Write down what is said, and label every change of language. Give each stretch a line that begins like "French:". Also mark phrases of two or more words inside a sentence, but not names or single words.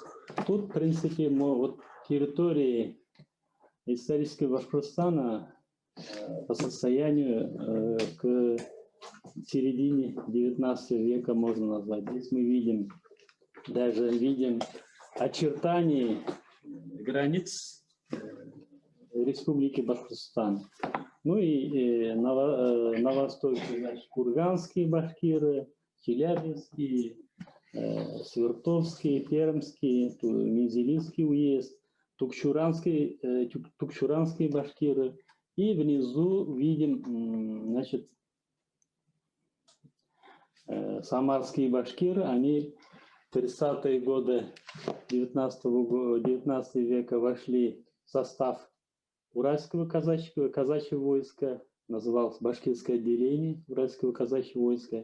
Russian: Тут, в принципе, вот территории исторического Башкортостана по состоянию к середине 19 века можно назвать. Здесь мы видим очертания границ Республики Башкортостан. Ну и на востоке, значит, курганские башкиры, челябинские, свертовские, пермские, Мензелинский уезд, тукчуранские башкиры. И внизу видим, значит, самарские башкиры. Они в 30-е годы 19 века вошли в состав Уральского казачьего войска, называлось Башкирское отделение Уральского казачьего войска.